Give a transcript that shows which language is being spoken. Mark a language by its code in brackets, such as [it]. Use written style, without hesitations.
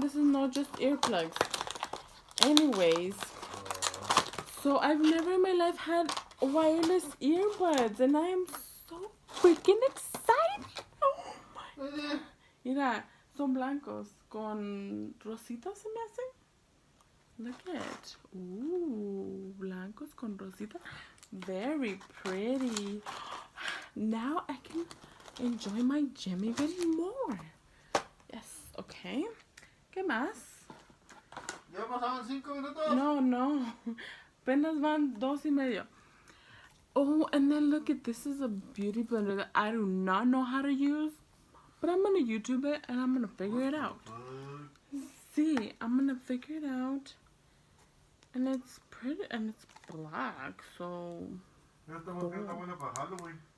[en] This is not just earplugs. Anyways, so I've never in my life had wireless earbuds, and I am so freaking excited. Oh my! [es] Mira, son blancos con rositas se me hacen. [en] Look at, ooh, [es] blancos con rositas. [en] Very pretty. Now I can enjoy my gym even more. Yes, okay. [es] ¿Qué más? ¿Ya pasaban 5 minutos? No. Apenas van 2:30. [en] Oh, and then look at this is a beauty blender that I do not know how to use. But I'm gonna YouTube it and I'm gonna figure it out. See, I'm gonna figure it out. And it's pretty and it's black, so. [es] Esta está buena para Halloween.